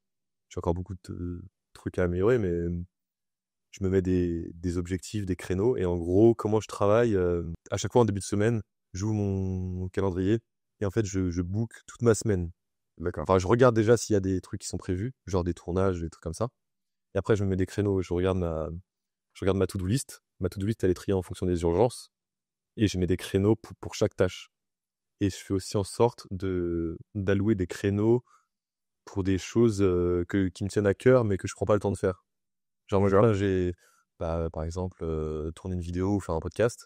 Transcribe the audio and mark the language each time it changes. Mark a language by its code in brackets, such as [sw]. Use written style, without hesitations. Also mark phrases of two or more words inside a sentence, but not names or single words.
[fr] J'ai encore beaucoup de trucs à améliorer, mais je me mets des objectifs, des créneaux. Et en gros, comment je travaille, à chaque fois en début de semaine, j'ouvre mon calendrier et en fait, je book toute ma semaine. D'accord. Enfin, je regarde déjà s'il y a des trucs qui sont prévus, genre des tournages, des trucs comme ça. Et après, je me mets des créneaux, je regarde ma [en] to-do list. [fr] Ma [en] to-do list, [fr] elle est triée en fonction des urgences. Et je mets des créneaux pour chaque tâche. Et je fais aussi en sorte d'allouer des créneaux pour des choses qui me tiennent à cœur, mais que je prends pas le temps de faire. Genre, moi, là, par exemple, tourner une vidéo ou faire un podcast.